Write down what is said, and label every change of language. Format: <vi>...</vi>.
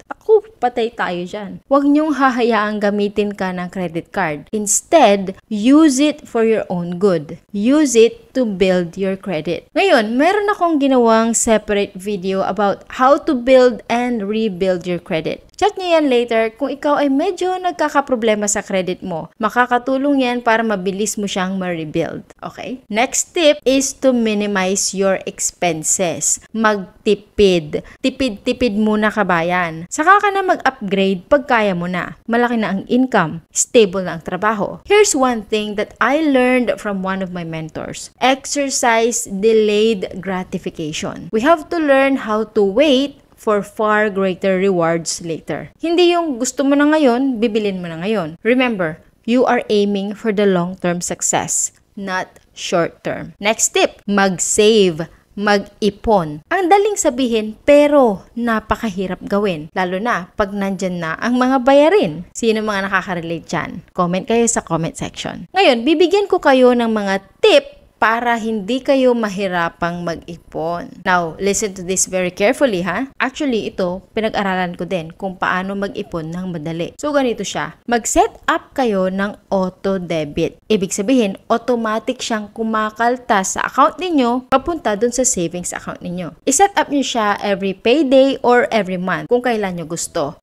<tl>Ako, patay tayo dyan. Huwag niyong hahayaang gamitin ka ng credit card.</tl> <en>Instead, use it for your own good. Use it to build your credit.</en> <tl>Ngayon, meron akong ginawang</tl> <en>separate video about how to build and rebuild your credit.</en> <tl>Check nyo yan later kung ikaw ay medyo nagkakaproblema sa credit mo. Makakatulong yan para mabilis mo siyang ma-rebuild. Okay?</tl> <en>Next tip is to minimize your expenses.</en> <tl>Magtipid. Tipid-tipid muna kabayan. Saka ka na mag-upgrade pag kaya mo na. Malaki na ang income. Stable na ang trabaho.</tl> <en>Here's one thing that I learned from one of my mentors. Exercise delayed gratification. We have to learn how to wait for far greater rewards later.</en> <tl>Hindi yung gusto mo na ngayon, bibilin mo na ngayon.</tl> <en>Remember, you are aiming for the long-term success, not short-term. Next tip,</en> <tl>mag-save, mag-ipon. Ang daling sabihin, pero napakahirap gawin. Lalo na pag nandyan na ang mga bayarin. Sino mga nakaka-relate dyan? Comment kayo sa comment section. Ngayon, bibigyan ko kayo ng mga tip para hindi kayo mahirapang mag-ipon.</tl> <en>Now, listen to this very carefully, ha?</en> <tl>Actually, ito, pinag-aralan ko din kung paano mag-ipon ng madali. So, ganito siya. Mag-set up kayo ng auto-debit. Ibig sabihin, automatic siyang kumakaltas sa account ninyo papunta dun sa savings account ninyo. I-set up nyo siya</tl> <en>every payday or every month</en> <tl>kung kailan nyo gusto.</tl>